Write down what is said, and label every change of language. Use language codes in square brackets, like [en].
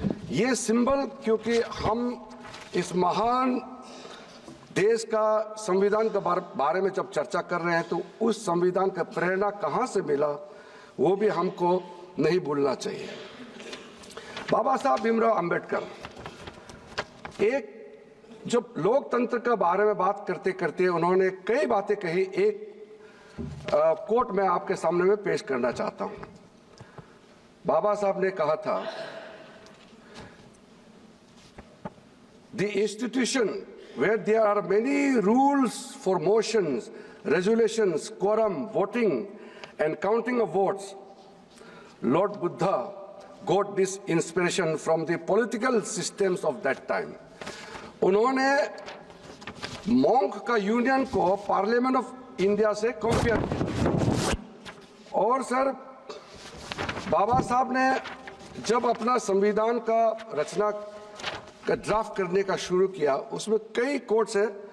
[hi] ये सिंबल, क्योंकि हम इस महान देश का संविधान के बारे में जब चर्चा कर रहे हैं तो उस संविधान का प्रेरणा कहां से मिला वो भी हमको नहीं भूलना चाहिए। बाबा साहब भीमराव अंबेडकर एक जब लोकतंत्र के बारे में बात करते करते उन्होंने कई बातें कही। एक कोट मैं आपके सामने में पेश करना चाहता हूं। बाबा साहब ने कहा था, [en] The institution where there are many rules for motions, resolutions, quorum, voting and counting of votes. Lord Buddha got this inspiration from the political systems of that time. [hi] उन्होंने मॉन्क का यूनियन को पार्लियामेंट ऑफ इंडिया से compare किया। और sir बाबा साहब ने जब अपना संविधान का रचना का ड्राफ्ट करने का शुरू किया, उसमें कई कोट्स है।